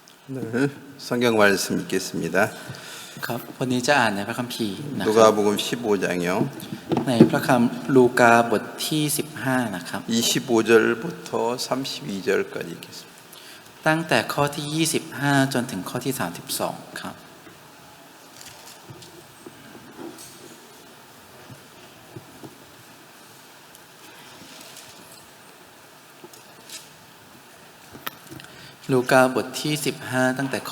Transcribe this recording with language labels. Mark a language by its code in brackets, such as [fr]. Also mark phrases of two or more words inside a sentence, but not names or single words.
[ko] 네, 성경 말씀 읽겠습니다. [th] ครับวันนี้จะอ่านในพระคัมภีร์นะครับ [ko] 누가복음 15장이요. [th] ในพระคัมภีร์ลูกาบทที่15นะครับ [ko] 25절부터 32절까지 읽겠습니다. [th] ตั้งแต่ข้อที่25จนถึงข้อที่32ครับลูกาบทที่15ตั้งแต่ข้อ